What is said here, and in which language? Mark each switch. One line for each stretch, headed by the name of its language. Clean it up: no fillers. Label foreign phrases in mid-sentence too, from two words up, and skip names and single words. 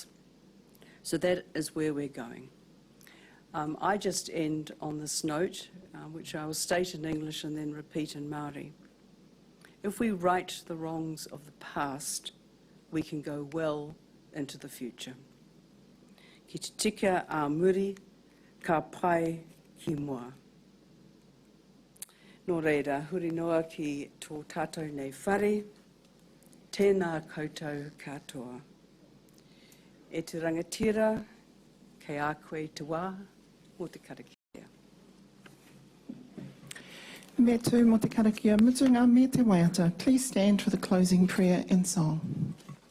English: So that is where we're going. I just end on this note, which I will state in English and then repeat in Māori. If we right the wrongs of the past, we can go well into the future.
Māori: Ki te tika a muri, ka pai ki mua. Nō reira, huri noa ki tō tātou nei whare, tēnā koutou katoa. E te rangatira, kei a koe te wā, mō te karakia. Me tū mō te karakia, mutunga me te waiata.
English: Please stand for the closing prayer and song.